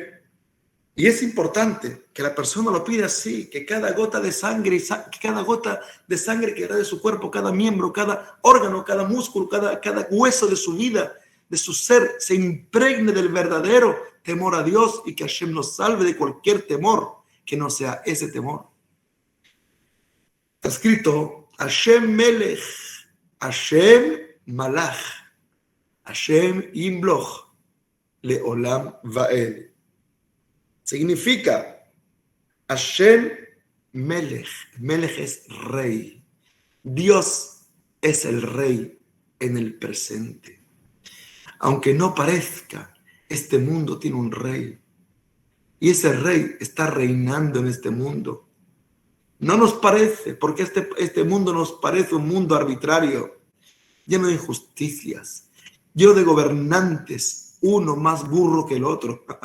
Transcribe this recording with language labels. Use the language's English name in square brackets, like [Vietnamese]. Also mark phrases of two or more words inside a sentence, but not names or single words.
[Spanish] Y es importante que la persona lo pida así, que cada gota de sangre, que da de su cuerpo, cada miembro, cada órgano, cada músculo, cada hueso de su vida, de su ser, se impregne del verdadero temor a Dios y que Hashem nos salve de cualquier temor que no sea ese temor. Está escrito, [Hebrew] השם מלך השם מלך השם ימלוך לעולם ועד. [Spanish] Significa [Hebrew] השם מלך. [Spanish] Melech es rey. Dios es el rey en el presente. Aunque no parezca, este mundo tiene un rey. Y ese rey está reinando en este mundo. No nos parece, porque este mundo nos parece un mundo arbitrario, lleno de injusticias, lleno de gobernantes, uno más burro que el otro.